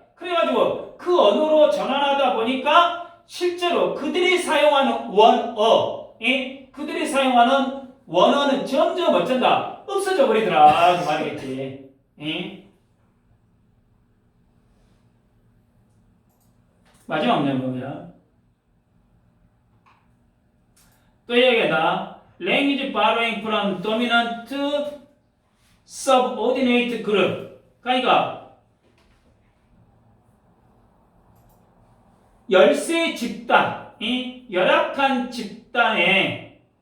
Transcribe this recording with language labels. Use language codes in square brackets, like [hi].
[ko] 그래가지고 그 언어로 전환하다 보니까 실제로 그들이 사용하는 원어, 그들이 사용하는 원어는 점점 어쩐다 없어져 버리더라 그 말이겠지. 마지막 문제 보면 또 얘기하다. [en] Language borrowing from dominant to subordinate group. [ko] 그러니까 열세 집단, 열악한 집단에